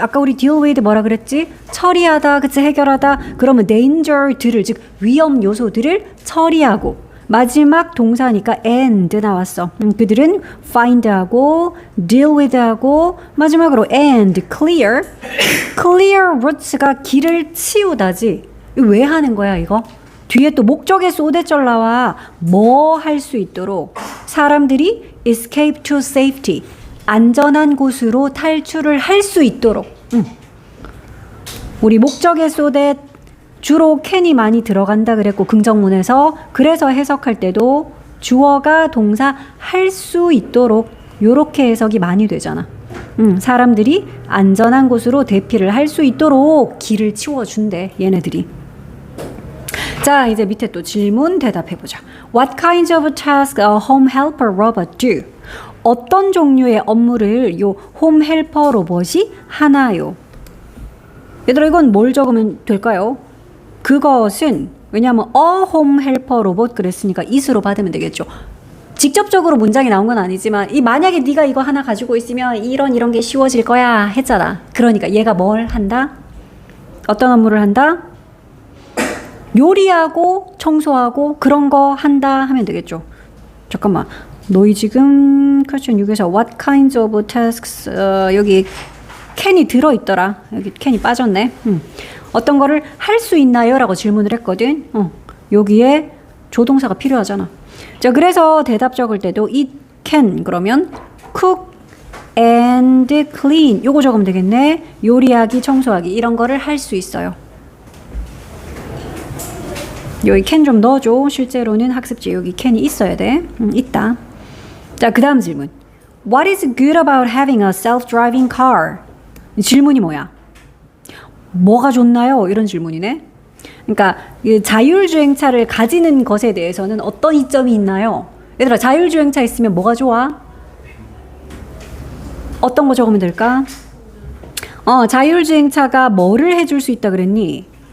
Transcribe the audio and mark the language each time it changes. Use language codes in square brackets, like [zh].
[ko] 아까 우리 [en] deal with [ko] 뭐라 그랬지? 처리하다, 그치? 해결하다. 그러면 danger들을, 즉 위험 요소들을 처리하고. 마지막 동사니까 and 나왔어. 그들은 find하고 [en] deal with [ko] 하고 마지막으로 and clear. [en] clear route [ko] 가 길을 치우다지. 왜 하는 거야 이거? 뒤에 또 목적의 소대절 나와. 뭐 할 수 있도록 사람들이 [en] escape to safety. [ko] 안전한 곳으로 탈출을 할 수 있도록. 우리 목적의 소대 주로 can이 많이 들어간다 그랬고 긍정문에서 그래서 해석할 때도 주어가 동사 할 수 있도록 요렇게 해석이 많이 되잖아. 사람들이 안전한 곳으로 대피를 할 수 있도록 길을 치워준대 얘네들이. 자, 이제 밑에 또 질문 대답해보자. [en] What kinds of tasks a home helper robot do? [ko] 어떤 종류의 업무를 요 홈 헬퍼 로봇이 하나요? 얘들아, 이건 뭘 적으면 될까요? 그것은, 왜냐하면 홈 헬퍼 로봇 그랬으니까 it으로 받으면 되겠죠. 직접적으로 문장이 나온 건 아니지만 만약에 네가 이거 하나 가지고 있으면 이런 게 쉬워질 거야 했잖아. 그러니까 얘가 뭘 한다? 어떤 업무를 한다? 요리하고 청소하고 그런 거 한다 하면 되겠죠. 잠깐만. 너희 지금 [en] question 6 [ko] 에서 [en] what kinds of tasks [ko] 여기 can이 들어있더라. 여기 can이 빠졌네. 어떤 거를 할 수 있나요? 라고 질문을 했거든. 여기에 조동사가 필요하잖아. 자, 그래서 대답 적을 때도 [en] it can [ko] 그러면 [en] cook and clean [ko] 요거 적으면 되겠네. 요리하기, 청소하기 이런 거를 할 수 있어요. 여기 can 좀 넣어줘. 실제로는 학습지에 여기 can이 있어야 돼. 있다. 자, 그 다음 질문. [en] What is good about having a self-driving car? [ko] 질문이 뭐야? 뭐가 좋나요? 이런 질문이네. 그러니까 자율주행차를 가지는 것에 대해서는 어떤 이점이 있나요? 얘들아, 자율주행차 있으면 뭐가 좋아? 어떤 거 적으면 될까? 자율주행차가 뭐를 해줄 수 있다 그랬니?